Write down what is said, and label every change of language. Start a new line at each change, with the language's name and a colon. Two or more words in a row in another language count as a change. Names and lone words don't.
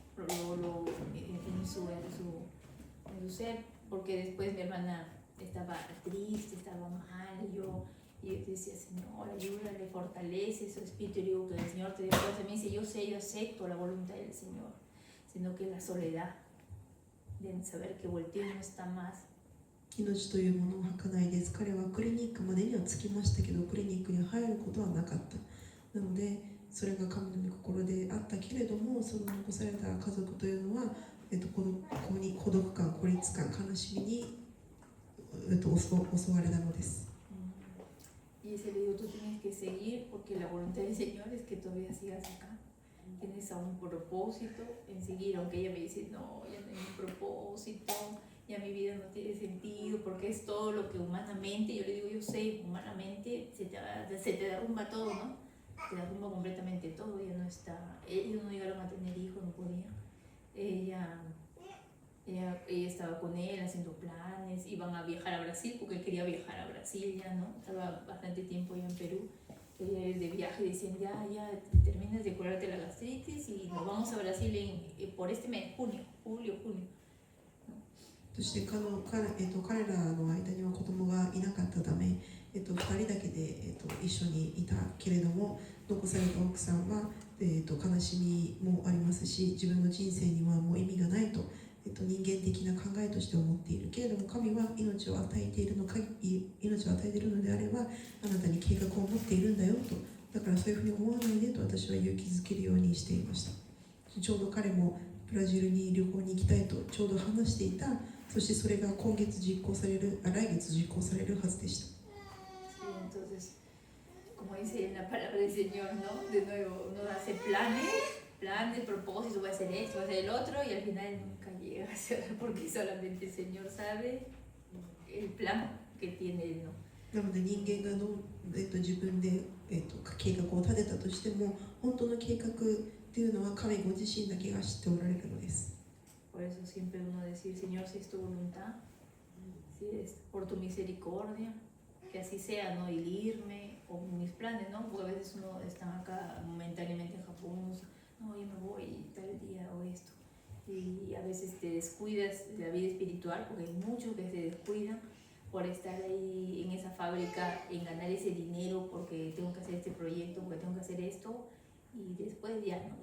Spanish: En su ser, porque después mi hermana estaba triste, estaba mal, y yo decía, Señor, ayúdale, fortalece su espíritu, y digo que el Señor te dio fuerza. Me dice, yo acepto la voluntad del Señor, sino que la soledad de saber que volteo no está más.
Japanese: 命というものを儚かないです。彼はクリニックまでには着きましたけど、クリニックに入ることはなかった。なので、それが神の御心であったけれども、その残された家族というのは、孤独感、孤立感、悲しみに、襲われたのです。
Spanish: Y ese le digo, tú tienes que seguir porque la voluntad del Señor es que todavía sigas acá. Tienes aún un propósito en seguir, aunque ella me dice, no, ya no hay un propósito, ya mi vida no tiene sentido, porque es todo lo que humanamente, yo le digo, yo sé, humanamente se te derrumba todo, ¿no? Se derrumba completamente todo, ya no está, ellos no llegaron a tener hijos, no podían. Ella estaba con él haciendo planes, iban a viajar a Brasil porque él quería viajar a Brasil ya, ¿no? Estaba bastante tiempo ya en Perú, quería ir de viaje y decían ya terminas de curarte la gastritis y nos vamos a Brasil por este mes, julio.
Japanese: そして彼らの間には子供がいなかったため、2人だけで、一緒にいたけれども、残された奥さんは、悲しみもありますし、自分の人生にはもう意味がないと、人間的な考えとして思っているけれども、神は命を与えているのであれば、あなたに計画を持っているんだよと、だからそういうふうに思わないでと私は勇気づけるようにしていました。ちょうど彼もブラジルに旅行に行きたいとちょうど話していた。そしてそれが来月実行されるはずでした。
Spanish: Entonces, como dice en la palabra del Señor, ¿no? De nuevo, uno hace planes, propósitos, voy a hacer esto, voy a hacer el otro, y al final nunca llega a hacer, porque solamente el Señor sabe el plan que tiene Él, ¿no?
Japanese: なので人間が自分で、計画を立てたとしても、本当の計画っていうのは神ご自身だけが知っておられるのです。
Spanish: Por eso siempre uno decir, Señor, si es tu voluntad, si es por tu misericordia, que así sea, ¿no? El irme, o mis planes, ¿no? Porque a veces uno está acá momentáneamente en Japón, no, yo me voy tal día o esto. Y a veces te descuidas de la vida espiritual, porque hay muchos que se descuidan por estar ahí en esa fábrica, en ganar ese dinero, porque tengo que hacer este proyecto, porque tengo que hacer esto, y después ya, ¿no?